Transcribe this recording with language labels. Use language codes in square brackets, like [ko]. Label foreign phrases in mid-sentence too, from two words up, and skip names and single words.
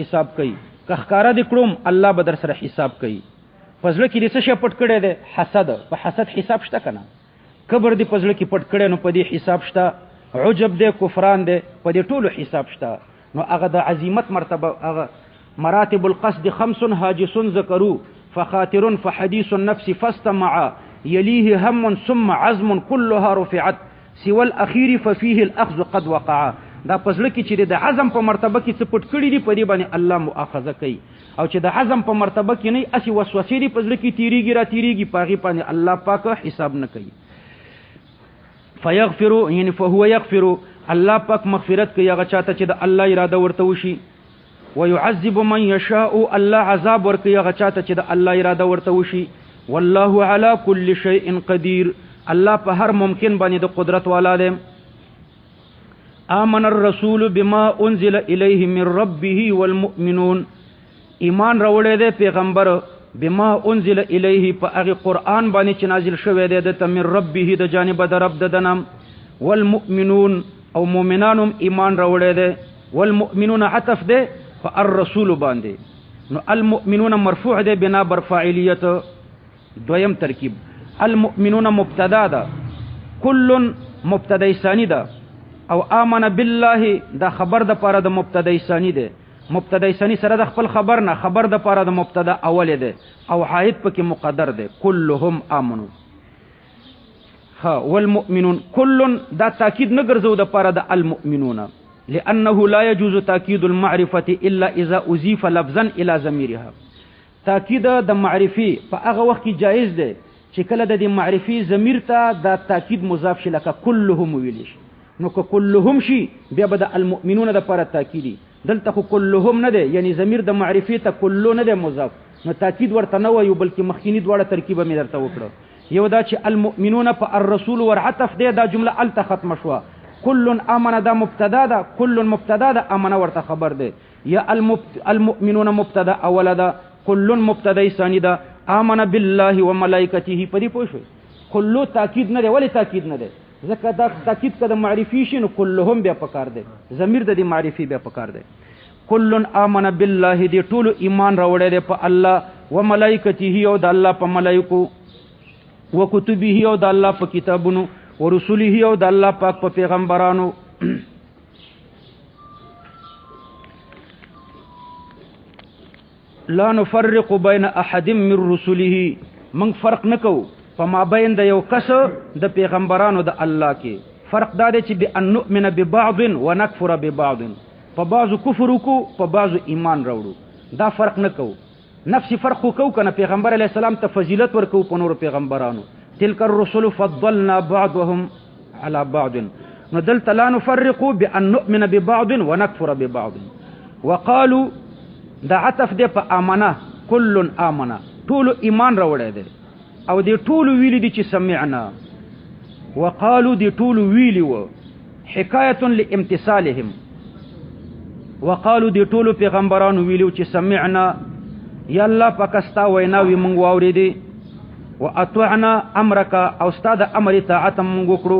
[ps] حساب کوي که ښکارا دې کړم الله به در سره حساب کوي په لړ کې دې څه شی پټ کړی دی حسد په حسد حساب شته کنه کبر دې په لړ کې پټ کړی نو په دې حساب شته عجب دې کفران دې په دې ټولو حساب شته نو هغه د عظمت مرتبه هغه [ar] مراتب القصد [ps] 5 [ar] هاجس ذکروا فخاطر فحديث النفس فاستمع يليه هم ثم عزم كلها رفعت سوى الاخير ففيه الاخذ قد وقع [ps] دا پزړه کې چې د عزم په مرتبه کې څه پټ کړی دی په دې باندې الله مؤاخذه کوي او چې د عزم په مرتبه کې نه اسی وسوسې دی پزړه کې تیریږي را تیریږي پاغي باندې الله پاک حساب نه کوي فيغفر یعنی [ar] فهو يغفر [ps] الله پاک مغفرت کوي هغه چاته چې د الله اراده ورته وشي [ar] ويعذب من يشاء [ps] الله عذاب ورکوي هغه چاته چې د الله اراده ورته وشي [ar] والله على كل شيء قدير [ps] الله په هر ممکن باندې د قدرت والا دی [ar] آمن الرسول بما انزل الیه من ربه والمؤمنون [ps] ایمان راوړی دی پیغمبر [ar] بما انزل الیه [ps] په هغه قرآن باندې چې نازل شوی دی د [ar] من ربه [ps] د جانب د رب دنم والمؤمنون او مؤمنانم ایمان راوړی دی والمؤمنون عطف دی فالرسول باندې نو المؤمنون مرفوع دی بنا بر فاعلیت دویم ترکیب المؤمنون مبتدا ده کل مبتدا ثانی ده او آمن بالله دا خبر د پاره د مبتدا ثانی ده مبتدا ثانی سره د خپل خبر نه خبر د پاره د مبتدا اول ده او حائط پکې مقدر ده [ar] كلهم امنوا [ps] ها والمؤمنون كل دا تاکید نه ګرځو د پاره د المؤمنون [ar] لانه لا يجوز تاکید المعرفه الا اذا اضيف لفظا الى ضميرها. [ps] تاکید د معرفي په هغه وخت کې جایز دی چې کله د دې معرفي ضمیر ته دا تاکید مضاف شي، لکه كلهم ویل شي. نو که كلهم شي بیا به د المؤمنون د پاره تاکیدی، دلته خو كلهم نه دی، یعنی ضمیر د معرفي ته كلو نه دی مضاف، نو تاکید ورته نه وایو بلکې مخکینی دواړه ترکیبه مې درته وکړه. یو دا چې المؤمنون په الرسول ور عطف دی، دا جمله الته ختم شوه. كل امن دا مبتدا ده، كل مبتدا ده، امن ورته خبر دی. یا المؤمنون مبتدا اول ده، كل مبتدا ثانی ده، [ar] امن بالله وملائکته. [ps] پدې پوه شئ كلو تاکید نه دی. ولی تاکید نه دی؟ ځکه دا تاکید کده معرفي شي نو كلهم بیا پکار دی، ضمیر د دې معرفي بیا پکار دی. [ar] كل امن بالله [ps] دی ټول ایمان راوړی دی په الله، وملائکته او د الله په ملائکو، وکتبه او د الله په کتابونو، ورسوله او د الله پاک په پیغمبرانو. [ar] لا نفرق بین احد من رسله، [ps] من فرق نکو په ما بین د یو کس د پیغمبرانو د الله کې. فرق دا دی چې [ar] بان نؤمن ببعض ونکفر ببعض، [ps] په بعضو کفر وکړو په بعضو ایمان راوړو، دا فرق نکو. نفس فرق وکړو کنه پیغمبر [ar] علیه السلام [ps] ته فضیلت ورکو په نور پیغمبرانو. [ar] تلك الرسل فضلنا بعضهم على بعض. [ps] نو دلته [ar] لا نفرق بان نؤمن ببعض ونکفر ببعض. [ps] وقالوا دا عطف دی په امنه، كل امنه ټول ایمان راوړی دی، او دی ټول ویلی دي چې سمعنا. وقالو دی ټول ویلی و حکایت لامتصالهم، وقالو دی ټول پیغمبرانو ویلیو چې سمعنا یا الله پاکستا ویناوی مونږ واورېدې، واطعنا امرک او استاد امر اطاعت مونږ وکړو.